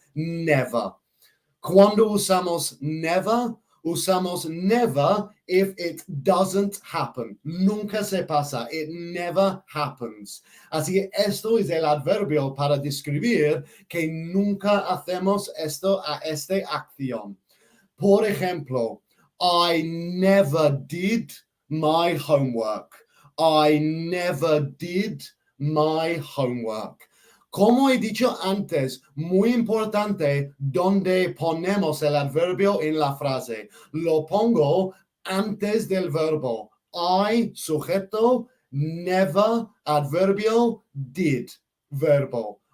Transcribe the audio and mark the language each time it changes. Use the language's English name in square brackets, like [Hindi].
[English] Never. [Spanish] Cuando usamos [English] never, [Spanish] usamos [English] never if it doesn't happen. [Spanish] Nunca se pasa. [English] It never happens. [Spanish] Así que esto es el adverbio para describir que nunca hacemos esta acción. Por ejemplo, [English] I never did my homework. I never did my homework. [Spanish] Como he dicho antes, muy importante donde ponemos el adverbio en la frase. Lo pongo antes del verbo. I, sujeto, never, adverbio, did, verbo.